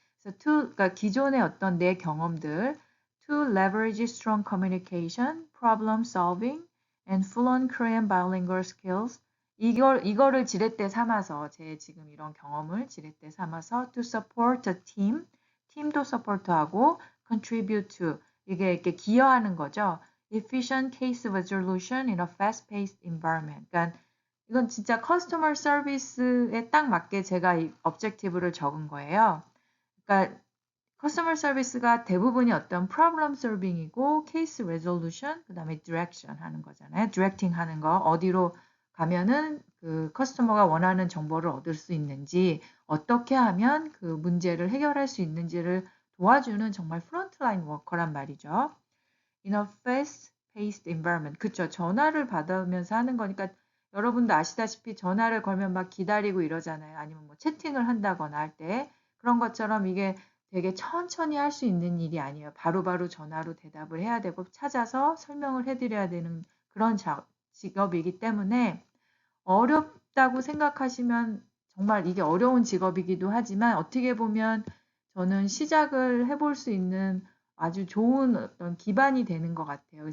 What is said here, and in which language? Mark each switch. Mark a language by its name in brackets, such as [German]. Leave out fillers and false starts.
[Korean] 그래서 그러니까 기존의 어떤 내 경험들 [English] to leverage strong communication, problem solving, and fluent Korean bilingual skills [Korean] 이거를 지렛대 삼아서 제 지금 이런 경험을 지렛대 삼아서 [English] to support a team, [Korean] 팀도 서포트하고 [English] contribute to [Korean] 이게 이렇게 기여하는 거죠. [English] efficient case resolution in a fast-paced environment. [Korean] 그러니까 이건 진짜 커스터머 서비스에 딱 맞게 제가 이 objective를 적은 거예요. 그러니까 커스터머 서비스가 대부분이 어떤 problem solving이고 case resolution 그다음에 direction 하는 거잖아요. directing 하는 거 어디로 가면은 그 커스터머가 원하는 정보를 얻을 수 있는지 어떻게 하면 그 문제를 해결할 수 있는지를 도와주는 정말 프론트라인 워커란 말이죠. [English] In a fast-paced environment. [Korean] 그쵸. 전화를 받으면서 하는 거니까 여러분도 아시다시피 전화를 걸면 막 기다리고 이러잖아요. 아니면 뭐 채팅을 한다거나 할 때 그런 것처럼 이게 되게 천천히 할 수 있는 일이 아니에요. 바로바로 전화로 대답을 해야 되고 찾아서 설명을 해드려야 되는 그런 직업이기 때문에 어렵다고 생각하시면 정말 이게 어려운 직업이기도 하지만 어떻게 보면 저는 시작을 해볼 수 있는 아주 좋은 어떤 기반이 되는 것 같아요.